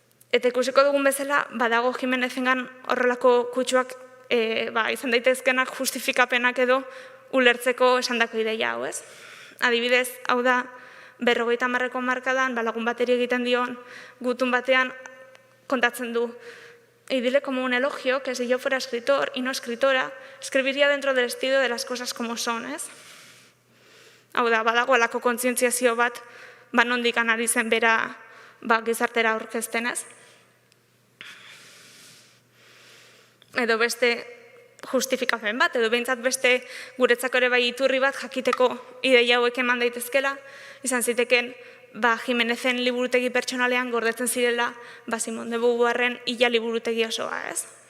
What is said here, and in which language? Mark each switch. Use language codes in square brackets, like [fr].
[eu] Eta ikusiko dugun bezala, badago Jimenezengan horrelako kutsuak izan daitezkenak justifikapenak edo ulertzeko esandako ideia hau, ez? Adibidez, hau da, 50ko hamarkadan, lagun bateri egiten dion, gutun batean kontatzen du [es] y dile como un elogio que si yo fuera escritor y no escritora, escribiría dentro del estilo de las cosas como son, ez? [eu] Hau da, badago alako kontzientziazio bat, nondik ari zen bera gizartera aurkezten, ez? Edo beste justifikapen bat, edo behintzat beste guretzako ere bai iturri bat jakiteko ideia hauek eman daitezkela, izan ziteken Jimenezen liburutegi pertsonalean gordetzen zirela Simone de Beauvoirren Ila liburutegi osoa, ez?